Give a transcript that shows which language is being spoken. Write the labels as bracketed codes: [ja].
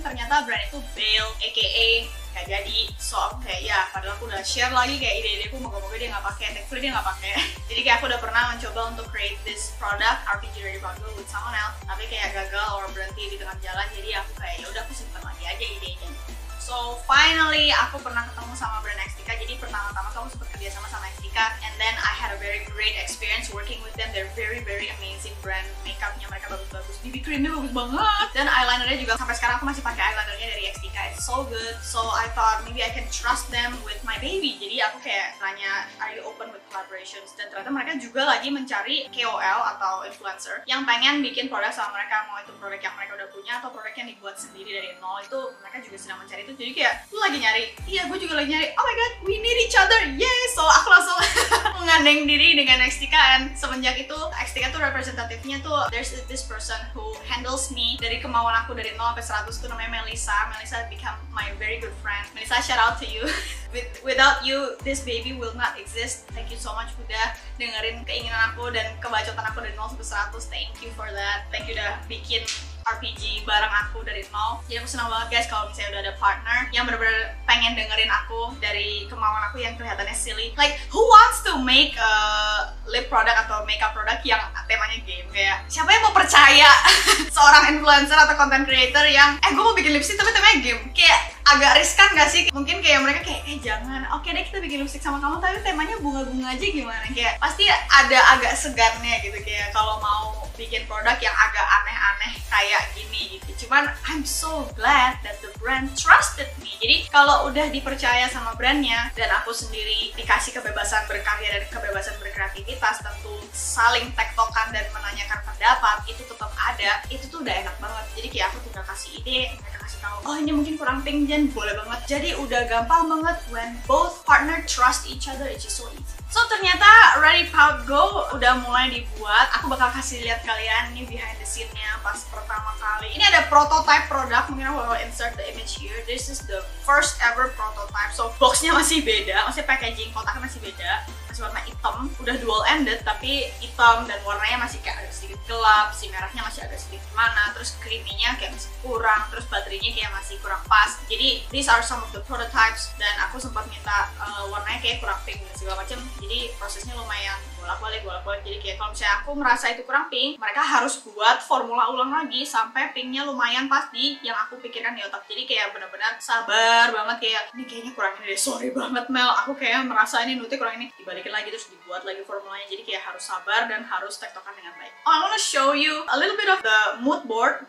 [id] Ternyata brand itu bail, aka gak jadi. So aku kayak ya, padahal aku udah share lagi kayak ide-ideku, moga-moga dia nggak pakai, thankfully dia nggak pakai. Jadi kayak aku udah pernah mencoba untuk [en] create this product RPG Ready Bundle with someone else, [id] tapi kayak gagal or berhenti di tengah jalan. Jadi aku kayak ya udah aku simpan lagi aja idenya. So finally aku pernah ketemu sama brand Xtika. Jadi pertama-tama aku sempat kerja sama Xtika, [en] and then I had a very great experience working with them. They're very amazing brand. [id] Makeupnya mereka bagus-bagus, BB creamnya bagus banget, dan eyelinernya juga sampai sekarang aku masih pakai eyelinernya dari Xtika. [en] It's so good. So I thought maybe I can trust them with my baby. [id] Jadi aku kayak nanya, [en] are you open with collaborations? [id] Dan ternyata mereka juga lagi mencari KOL atau influencer yang pengen bikin produk sama mereka, mau itu produk yang mereka udah punya atau produk yang dibuat sendiri dari nol. Itu mereka juga sedang mencari itu. Jadi kayak, lu lagi nyari? Iya, gue juga lagi nyari. [en] Oh my god, we need each other, yay! [id] So aku langsung mengandeng diri dengan Xtika, and semenjak itu Xtika tuh representatifnya tuh [en] there's this person who handles me [id] dari kemauan aku dari 0 sampai 100 tuh namanya Melissa. [en] Melissa become my very good friend. Melissa, shout out to you. Without you, this baby will not exist. Thank you so much [id] udah dengerin keinginan aku dan kebacotan aku dari 0 sampai 100. [en] Thank you for that. Thank you [id] udah bikin RPG bareng aku dari nol. Jadi aku senang banget guys kalau misalnya udah ada partner yang bener-bener pengen dengerin aku dari kemauan aku yang kelihatannya silly. [en] Like, who wants to make a lip product atau makeup product [id] yang temanya game? Kayak, siapa yang mau percaya seorang influencer atau content creator yang gue mau bikin lipstick tapi temanya game? Kayak agak riskan gak sih? Mungkin kayak mereka kayak, jangan, oke deh kita bikin lipstick sama kamu tapi temanya bunga-bunga aja gimana? Kayak pasti ada agak segannya gitu, kayak kalau mau bikin produk yang agak aneh-aneh kayak gini gitu. Cuman [en] I'm so glad that the brand trusted me. [id] Jadi kalau udah dipercaya sama brandnya dan aku sendiri dikasih kebebasan berkarya dan kebebasan berkreativitas, tentu saling tektokan dan menanyakan pendapat itu tetap ada. Itu tuh udah enak banget. Jadi kayak aku tinggal kasih ide, mereka kasih tahu, oh ini mungkin kurang pink, Jen, boleh banget. Jadi udah gampang banget [en] when both partner trust each other, it's just so easy. [id] So ternyata Ready Pout Go udah mulai dibuat. Aku bakal kasih lihat kalian nih behind the scene-nya pas pertama kali. Ini ada prototype produk, mungkin aku bakal [en] insert the image here. This is the first ever prototype. [id] So box-nya masih beda, masih packaging kotaknya masih beda. Masih warna hitam, udah dual ended tapi hitam dan warnanya masih kayak agak sedikit gelap, si merahnya masih agak sedikit mana, terus creamy-nya kayak masih kurang, terus baterainya kayak masih kurang pas. Jadi [en] these are some of the prototypes [id] dan aku sempat minta warnanya kayak kurang pink dan segala macam. Jadi prosesnya lumayan bolak-balik. Jadi kayak kalau misalnya aku merasa itu kurang pink, mereka harus buat formula ulang lagi sampai pinknya lumayan pas di yang aku pikirkan di otak. Jadi kayak benar-benar sabar banget, kayak ini kayaknya kurang ini deh, sorry banget Mel, aku kayak merasa ini nutik kurang ini, dibalikin dibalikin lagi terus dibuat lagi formulanya, jadi kayak harus sabar dan harus tektokan dengan baik. [en] I wanna show you a little bit of the mood board.